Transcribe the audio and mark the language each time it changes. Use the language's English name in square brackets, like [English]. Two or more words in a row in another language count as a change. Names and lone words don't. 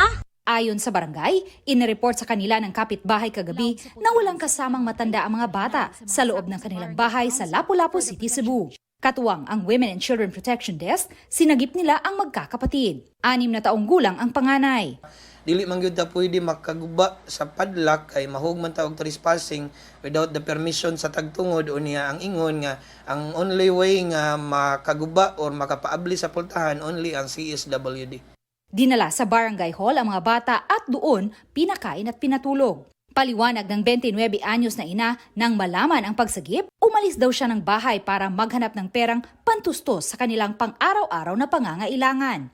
[Filipino] Ayon sa barangay, inireport sa kanila ng kapitbahay kagabi na walang kasamang matanda ang mga bata sa loob ng kanilang bahay sa Lapu-Lapu City, Cebu. Katuwang ang Women and Children Protection Desk, sinagip nila ang magkakapatid. 6 na taong gulang ang panganay. [Cebuano] Dili man gyud ta pwede makaguba sa padlock kay mahugman ta og trespassing [English] without the permission [Cebuano] sa tagtungod unya ang ingon nga ang [English] only way [Cebuano] nga makaguba or makapaabli sa pultahan only ang CSWD. [Filipino] Dinala sa barangay hall ang mga bata at doon pinakain at pinatulog. Paliwanag ng 29 anyos na ina nang malaman ang pagsagip, umalis daw siya ng bahay para maghanap ng perang pantustos sa kanilang pang-araw-araw na pangangailangan.